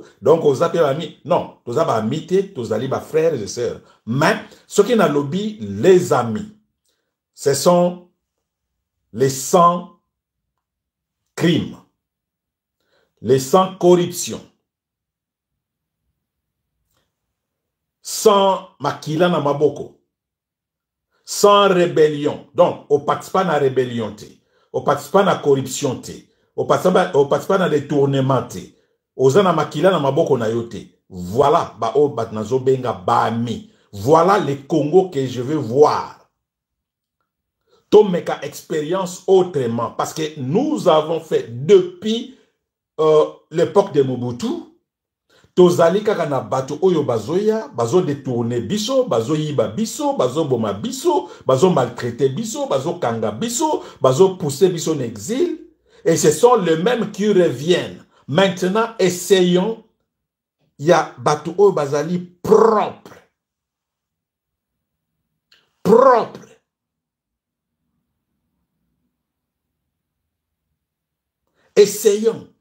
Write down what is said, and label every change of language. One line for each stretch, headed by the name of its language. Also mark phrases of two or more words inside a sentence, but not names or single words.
French: Donc, aux amis, non, tous les amis, tous les frères et sœurs. Mais, ceux qui n'ont pas les amis, ce sont les sans crimes, les sans corruption, sans
Lingala: makila na maboko,
French: sans rébellion. Donc, on ne participe pas à la rébellion. On ne participe pas à la corruption. On ne participe pas à la détournement. On a
Lingala: makila na maboko na yote.
French: Voilà, voilà le Congo que je veux voir.
Lingala: Tomeka
French: expérience autrement. Parce que nous avons fait depuis l'époque de Mobutu,
Lingala: tozali kaka na bato oyo bazoya, bazo détourner biso, bazo yiba biso, bazo boma biso, bazo maltraiter biso, bazo kanga biso, bazo pousser biso
French: en exil, et ce sont les mêmes qui reviennent. Maintenant, essayons, il y a
Lingala: bato oyo bazali
French: propre. Propre. Essayons.